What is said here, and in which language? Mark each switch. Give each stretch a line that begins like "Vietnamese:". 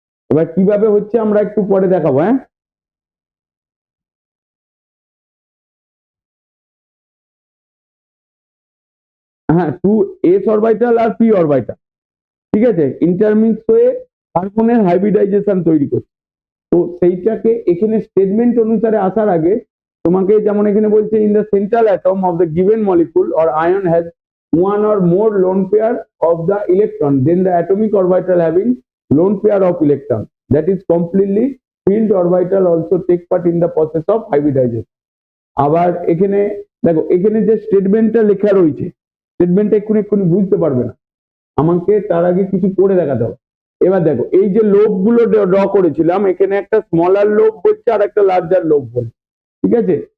Bangla: এবার কিভাবে হচ্ছে আমরা একটু পরে দেখাবো। হ্যাঁ 2s অরবিটাল আর p অরবিটাল, ঠিক আছে, ইন্টারমিক্স হয়ে কার্বনের হাইব্রিডাইজেশন তৈরি করছে। তো সেইটাকে এখানে স্টেটমেন্ট অনুসারে আসার আগে তোমাকে যেমন এখানে বলছে
English: In the central atom of the given molecule or ion has one or more lone pair of the electron, then the atomic orbital having lone pair of electron, that is completely filled orbital also take part in the process of hybridization.
Bangla: আবার এখানে দেখো, এখানে যে স্টেটমেন্টটা লেখা রয়েছে, স্টেটমেন্টটা এক্ষুনি বুঝতে পারবে না, আমাকে তার আগে কিছু করে দেখাতে হবে। এবার দেখো, এই যে লোভ গুলো ড্র করেছিলাম, এখানে একটা স্মলার লোভ বলছে আর একটা লার্জার লোভ বলছে, ঠিক আছে।